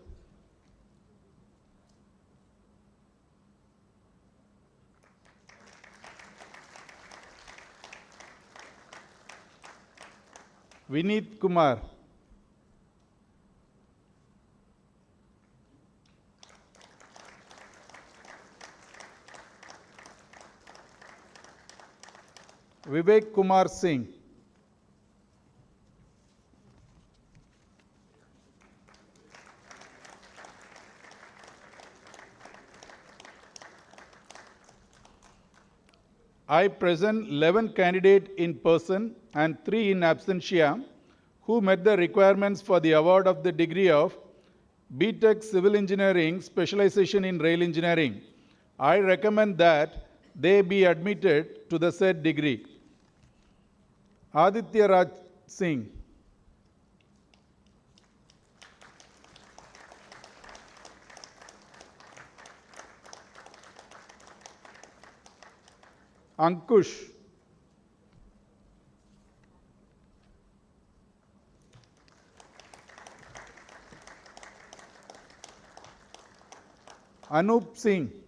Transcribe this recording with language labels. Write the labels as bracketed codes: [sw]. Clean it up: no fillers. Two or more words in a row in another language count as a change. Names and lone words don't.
[en] Vineet Kumar, Vivek Kumar Singh, I present 11 candidates in person and 3 in absentia who met the requirements for the award of the degree of B.Tech Civil Engineering specialization in rail engineering. I recommend that they be admitted to the said degree. Aditya Raj Singh, Ankush, Anup Singh,